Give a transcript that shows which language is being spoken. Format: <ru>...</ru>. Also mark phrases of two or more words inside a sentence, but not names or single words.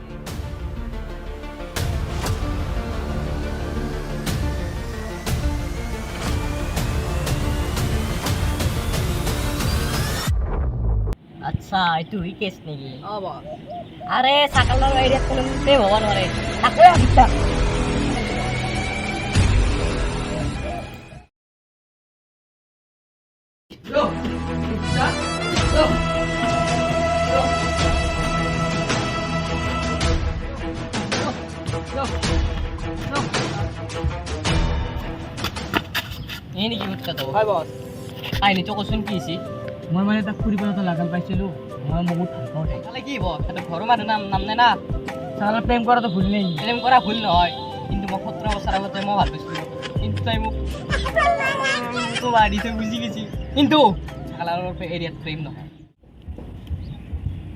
<as>আচ্ছা এইটো কেছ নেকি অঁ বছ আৰে চাকালৰ এৰিয়াত কোনো প্ৰেম হ'ব নোৱাৰে তাকে ভাবিছা</as> <en>Go! Stop! Go! Go! Go! Go!</en> <as>এই নেকি উৎসাহ</as> <en>Hi boss.</en> <as>কাহিনীটো কচোন কি হৈছে মই মানে তাক ফুৰিবলৈ লাগাল পাইছিলোঁ মই বহুত ভাল পাওঁ তাইক তাহলে কি হব সেইটো ঘৰৰ মানুহ নাম নাই না চালা প্ৰেম কৰাটো ভুল নেকি প্ৰেম কৰা ভুল নহয় কিন্তু মই 17 বছৰ আগতে মই ভাল পাইছিলোঁ কিন্তু তাই মোক মাৰিছে বুজি গৈছি কিন্তু চাকালৰ এৰিয়াত প্ৰেম নহয় লাদেন</as>